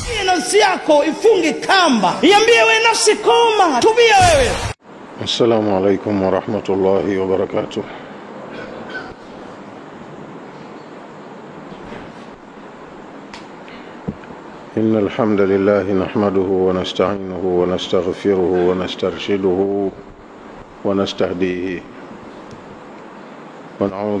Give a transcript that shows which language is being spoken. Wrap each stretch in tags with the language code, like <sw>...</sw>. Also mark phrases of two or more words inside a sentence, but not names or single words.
<sw>nafsi yako ifunge kamba, iambie wewe nafsi koma, tubia wewe.</sw> <ar>السلام عليكم ورحمة الله وبركاته. إن الحمد لله نحمده ونستعينه ونستغفره ونسترشده ونستهديه ونعوذ</ar>